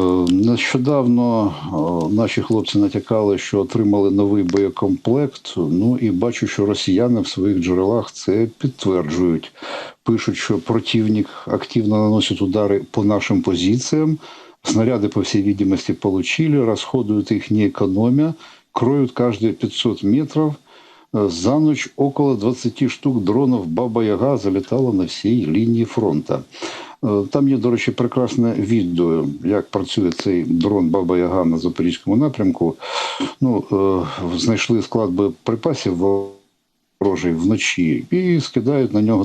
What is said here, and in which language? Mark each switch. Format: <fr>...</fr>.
<uk>Нещодавно наші хлопці натякали, що отримали новий боєкомплект. Ну і бачу, що росіяни в своїх джерелах це підтверджують. Пишуть, що противник активно наносить удари по нашим позиціям.</uk> <ru>Снаряди, по всей видимости, получили, расходуют их не экономя, кроют каждые 500 метров. За ночь около 20 штук дронов «Баба-Яга» залетало</ru> <uk>на всій лінії фронту. Там є, до речі, прекрасне відео, як працює цей дрон «Баба-Яга» на Запорізькому напрямку. Ну, знайшли склад боєприпасів ворожий вночі і скидають на нього.</uk>